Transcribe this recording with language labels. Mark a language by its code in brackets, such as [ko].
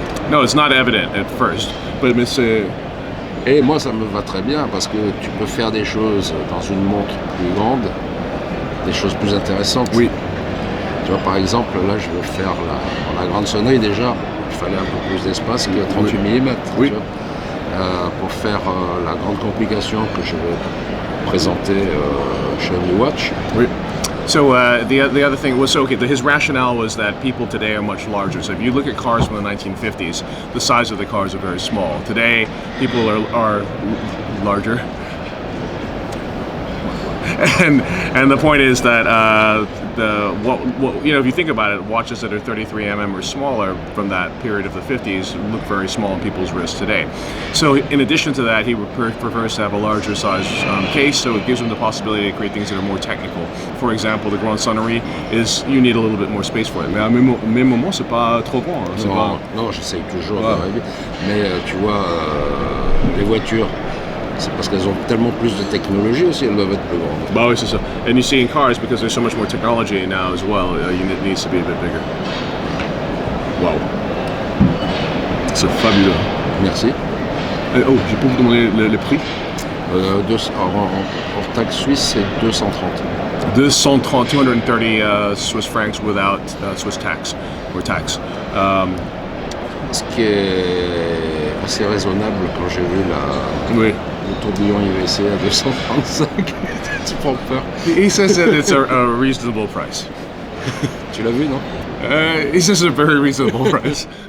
[en] No, it's not evident at first, but [fr] et moi, ça me va très bien parce que tu peux faire des choses dans une montre plus grande, des choses plus intéressantes. Oui. Tu vois, par exemple, là, je veux faire la grande sonnerie déjà. Il fallait un peu plus d'espace que 38 mm. Oui. Pour faire la grande complication que je vais présenter chez Only Watch. Oui. [en] So the other thing was his rationale was that people today are much larger. So if you look at cars from the 1950s, the size of the cars are very small. Today, people are larger. And the point is that if you think about it, watches that are 33mm or smaller from that period of the 50s look very small on people's wrists today. So in addition to that, he prefers to have a larger size case, so it gives him the possibility to create things that are more technical. For example, the Grand Sonnerie you need a little bit more space for it. [fr] Mais à même moment, c'est pas trop grand. Non, j'essaye toujours d'arriver. Mais tu vois, les voitures, c'est parce qu'elles ont tellement plus de technologie aussi, elles doivent être plus grandes. Bah oui, c'est ça. [en] And you see in cars, because there's so much more technology now as well, it needs to be a bit bigger. [fr] Wow. C'est fabuleux. Merci. Je peux vous demander le prix? Hors taxe suisse, c'est 230. [en] 230 Swiss francs without Swiss tax, or tax. [fr] Ce qui est assez raisonnable quand j'ai vu le tourbillon IWC à 235. Tu prends peur. [en] He says that it's a reasonable price. [fr] Tu l'as vu, non? [en] He says it's a very reasonable price.